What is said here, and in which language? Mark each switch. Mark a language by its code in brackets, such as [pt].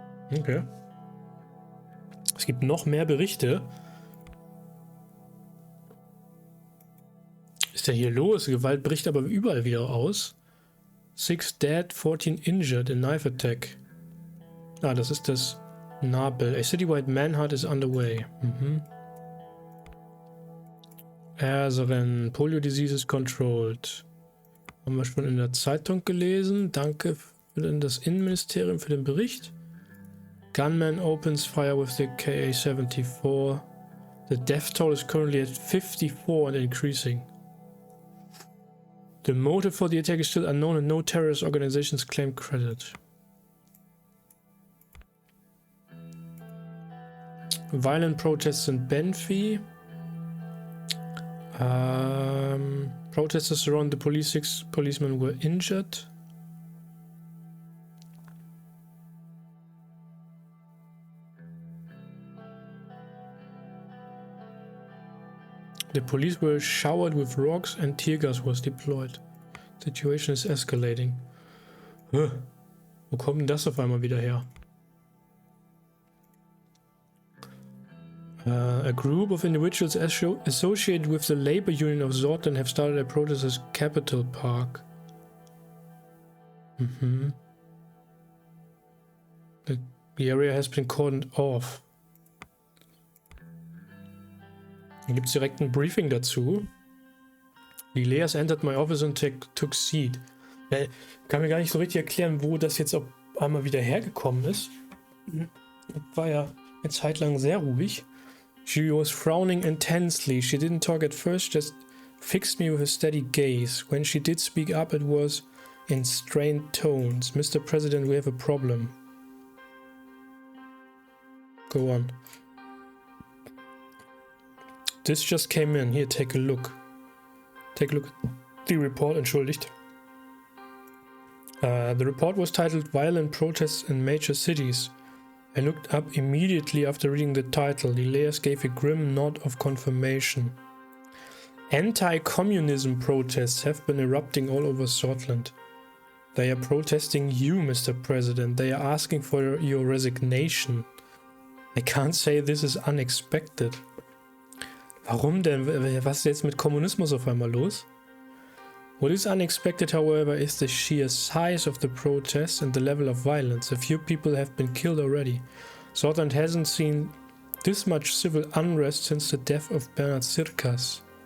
[de] Okay. Es gibt noch mehr Berichte. Ist denn hier los? Gewalt bricht aber überall wieder aus. [en] 6 dead, 14 injured in knife attack. [de] Ah, das ist das Nabel. [en] A citywide manhunt is underway. Suzerain, Polio disease is controlled. [de] Haben wir schon in der Zeitung gelesen. Danke für das Innenministerium für den Bericht. [en] Gunman opens fire with the KA-74. The death toll is currently at 54 and increasing. The motive for the attack is still unknown and no terrorist organizations claim credit. Violent protests in Benfi. Protesters around the police, 6 policemen were injured. The police were showered with rocks and tear gas was deployed. Situation is escalating. [de] Wo kommt denn das auf einmal wieder her? [en] A group of individuals associated with the labor union of Sordland have started a protest at Capital Park. The area has been cordoned off. [de] Hier gibt es direkt ein Briefing dazu. [en] The Leas entered my office and took seat. [de] Ich kann mir gar nicht so richtig erklären, wo das jetzt auf einmal wieder hergekommen ist. War ja eine Zeit lang sehr ruhig. [en] She was frowning intensely. She didn't talk at first, just fixed me with a steady gaze. When she did speak up, it was in strained tones. Mr. President, we have a problem. Go on. This just came in. Here, take a look. Take a look at the report, [de] entschuldigt. [en] The report was titled Violent Protests in Major Cities. I looked up immediately after reading the title. Elias gave a grim nod of confirmation. Anti-communism protests have been erupting all over Sordland. They are protesting you, Mr. President. They are asking for your resignation. I can't say this is unexpected. [de] Warum denn? Was ist jetzt mit Kommunismus auf einmal los? [en] What is unexpected, however, is the sheer size of the protests and the level of violence. A few people have been killed already. Sordland hasn't seen this much civil unrest since the death of Bernard Sirkas.